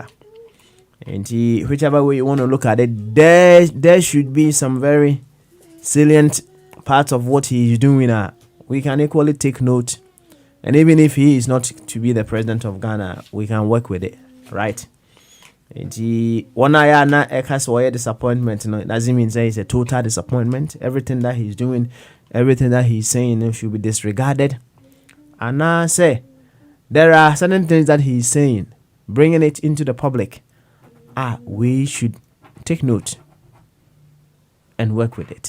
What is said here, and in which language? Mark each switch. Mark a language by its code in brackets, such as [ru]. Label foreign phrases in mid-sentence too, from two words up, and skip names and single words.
[en] And whichever way you want to look at it, there should be some very salient parts of what he is doing. We can equally take note. And even if he is not to be the president of Ghana, we can work with it, right? One eye na ekas or disappointment, it doesn't mean say it's a total disappointment. Everything that he's doing, everything that he's saying should be disregarded. And now say there are certain things that he's saying, bringing it into the public. We should take note and work with it.